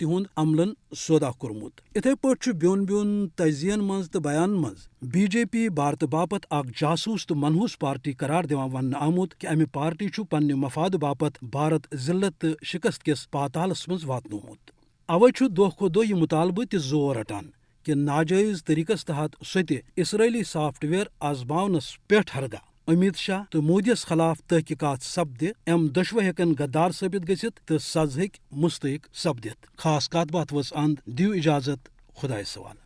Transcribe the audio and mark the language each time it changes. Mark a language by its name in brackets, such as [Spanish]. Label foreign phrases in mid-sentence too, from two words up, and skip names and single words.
[Kashmiri] ہُنٛد عملن سودا کوٚرمُت اِتھے پٲٹھۍ چھُ بیوٚن بیوٚن تجزیین منٛز تہٕ بیانن منٛز بی جے پی بھارتہٕ باپت اکھ جاسوٗس تہٕ منحوٗس پارٹی قرار دِوان وننہٕ آمُت کہ امہِ پارٹی چھُ پننہِ مفاد باپت بھارت ذلت تہٕ شکست کِس پاتالس منٛز واتنومُت اوے چھُ دۄہ کھۄتہٕ دۄہ یہ مطالبہٕ تہِ زور رٹان کہ ناجٲیز طریقس تحت سۄ تہِ اسرائیلی سافٹ ویئر آزماونس پٮ۪ٹھ ہرگاہ امت شاہ تہٕ مودیس خلاف تحقیقات سپدِ ام دۄشوے ہیٚکن غدار ثٲبت گٔژھِتھ تہٕ سز ہیٚکہِ مستحق سپدِتھ خاص کتھ باتھ ؤژھ اند دیو اجازت خدایس سوال